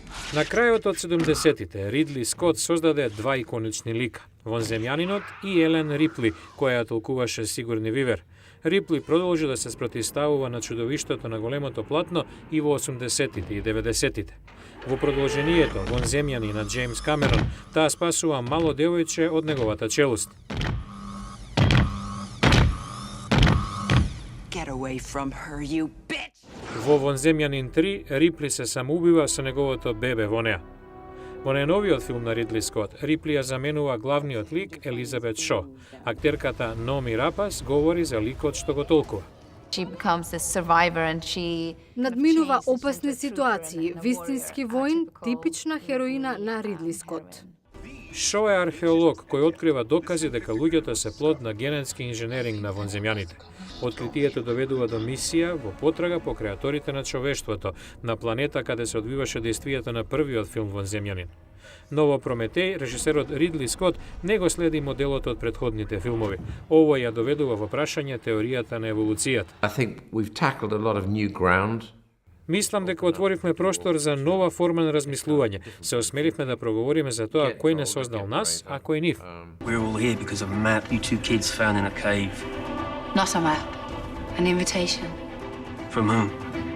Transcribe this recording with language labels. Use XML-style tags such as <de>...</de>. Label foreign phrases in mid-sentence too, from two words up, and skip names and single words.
<mk>На крајот од 70-тите Ридли Скот создаде два иконични лика, Вонземјанинот и Елен Рипли, која ја толкуваше Сигурни Вивер. Рипли продолжи да се спротивставува на чудовиштето на големото платно и во 80-тите и 90-тите. Во продолжението Вонземјани на Джеймс Камерон, таа спасува мало девојче од неговата челуст.</mk> <en>Get away from her, you bitch!</en> <mk>Во Вонземјанин 3, Рипли се самоубива со неговото бебе во неа. Во најновиот филм на Ридли Скот, Рипли ја заменува главниот лик Елизабет Шо. Актерката Номи Рапас говори за ликот што го толкува.</mk> <en>She becomes a survivor and she</en> <mk>Надминува опасни ситуации, вистински воин, типична хероина на Ридли Скот. Шо е археолог кој открива докази дека луѓето се плод на генетски инженеринг на вонземјаните. Откритието доведува до мисија во потрага по креаторите на човештвото на планета каде се одвиваше действието на првиот филм Вонземјанин. Но во Прометеј, режисерот Ридли Скот не го следи моделот од претходните филмови. Ово ја доведува во прашање теоријата на еволуцијата.</mk> <en>I think we've tackled a lot of new ground.</en> <mk>Мислам дека отворивме простор за нова форма на размислување. Се осмеливме да проговориме за тоа кој не создал нас, а кој нив.</mk> <en>We're all here because of a map you two kids found in a cave. not a map, an invitation. From whom?</en>